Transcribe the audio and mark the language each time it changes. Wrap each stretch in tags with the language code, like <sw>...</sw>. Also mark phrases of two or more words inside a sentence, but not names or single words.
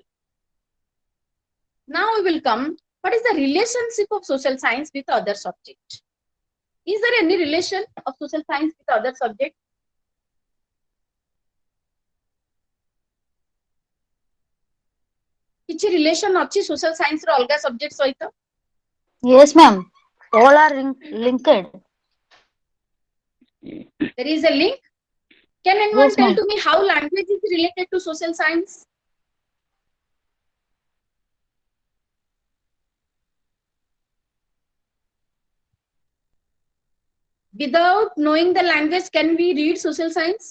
<en>Now we will come, what is the relationship of social science with other subject? Is there any relation of social science with other subject?</en> <or>କିଛି relation ଅଛି</or> <en>social science</en> <or>ର ଅଲଗା subject ସହିତ?</or> <en>Yes, ma'am. All are linked. There is a link. Can anyone Yes, tell ma'am. to me how language is related to social science? Without knowing the language, can we read social science?</en>